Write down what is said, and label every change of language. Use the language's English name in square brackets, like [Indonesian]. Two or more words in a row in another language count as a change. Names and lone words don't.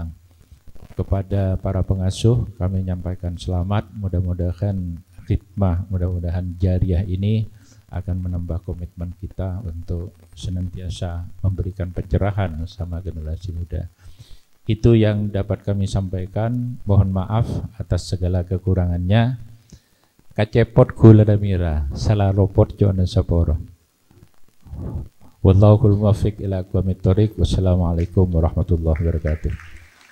[Indonesian] Kepada para pengasuh kami menyampaikan selamat, mudah-mudahan khidmah, mudah-mudahan jariah ini akan menambah komitmen kita untuk senantiasa memberikan pencerahan sama generasi muda. Itu yang dapat kami sampaikan. Mohon maaf atas segala kekurangannya. [Madurese] Kacepot gula damira, salah ropot jona saporo. [Arabic] والله الموفق إلى أقوم الطريق. والسلام عليكم ورحمة الله وبركاته.